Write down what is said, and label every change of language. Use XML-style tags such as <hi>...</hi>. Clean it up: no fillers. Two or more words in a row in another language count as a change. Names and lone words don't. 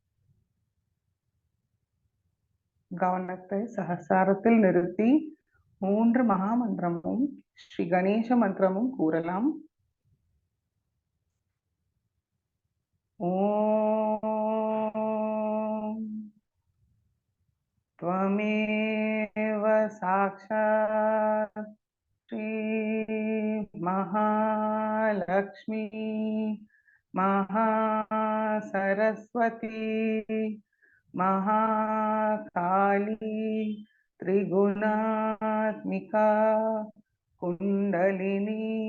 <ta>கவனத்தை சஹஸ்ராரத்தில் நிறுத்தி 3 மகா மந்திரமும் ஸ்ரீ கணேச மந்திரமும் கூறலாம்.</ta> <sa>ஓம் त्वमेव साक्षात् श्री महालक्ष्मी महासरस्वती महाकाली त्रिगुणात्मिका कुंडलिनी</sa>